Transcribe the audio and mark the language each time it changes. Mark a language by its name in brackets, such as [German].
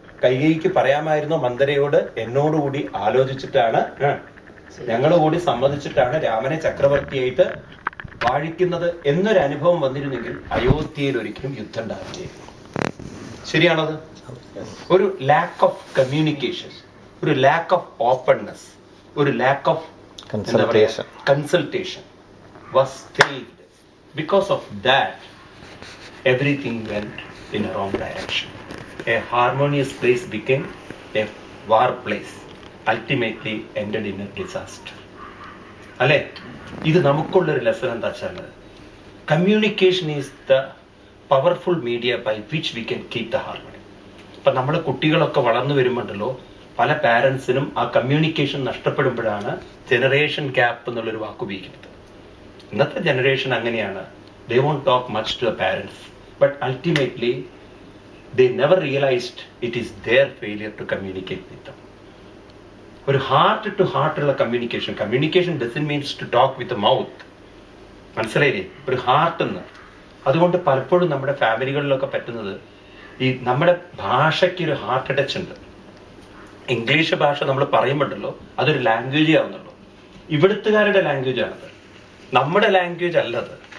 [Malayalam] കൈകേയിക്ക് പറയാമായിരുന്നു, മന്ദരയോട് എന്നോടുകൂടി ആലോചിച്ചിട്ടാണ്, ഞങ്ങളുകൂടി സമ്മതിച്ചിട്ടാണ് രാമനെ ചക്രവർത്തിയായിട്ട് വാഴിക്കുന്നത് എന്നൊരു അനുഭവം വന്നിരുന്നെങ്കിൽ അയോധ്യയിൽ ഒരിക്കലും യുദ്ധം ഉണ്ടാവില്ല. ശരിയാണത്? [English] ഒരു lack of communication, ഒരു lack of openness, ഒരു lack of consultation was failed. Because of that, everything went in a wrong direction. A harmonious place became a war place, ultimately ended in a disaster. [Malayalam] അല്ലേ? ഇത് നമുക്കുള്ളൊരു lesson എന്താ വെച്ചാൽ, [English] Communication is the powerful media by which we can keep the harmony. [Malayalam] ഇപ്പൊ നമ്മുടെ കുട്ടികളൊക്കെ വളർന്നു വരുമ്പോണ്ടല്ലോ, പല പാരൻസിനും ആ കമ്മ്യൂണിക്കേഷൻ നഷ്ടപ്പെടുമ്പോഴാണ് ജനറേഷൻ ഗ്യാപ്പ് എന്നുള്ളൊരു വാക്ക് ഉപയോഗിക്കുന്നത്. ഇന്നത്തെ ജനറേഷൻ അങ്ങനെയാണ്. [English] They won't talk much to the parents, but ultimately they never realized it is their failure to communicate with them. ഒരു heart to heart ഉള്ള communication doesn't mean to talk with the mouth. [Malayalam] മനസ്സിലായില്ലേ? ഒരു heart എന്ന്. അതുകൊണ്ട് പലപ്പോഴും നമ്മുടെ ഫാമിലികളിലൊക്കെ പറ്റുന്നത്, ഈ നമ്മുടെ ഭാഷയ്ക്ക് ഒരു ഹാർട്ട് ടച്ച് ഉണ്ട്. ഇംഗ്ലീഷ് ഭാഷ നമ്മൾ പറയുമ്പോണ്ടല്ലോ അതൊരു ലാംഗ്വേജേ ആവുന്നുള്ളൂ. ഇവിടുത്തുകാരുടെ ലാംഗ്വേജ് ആണത്, നമ്മുടെ ലാംഗ്വേജ് അല്ലത്.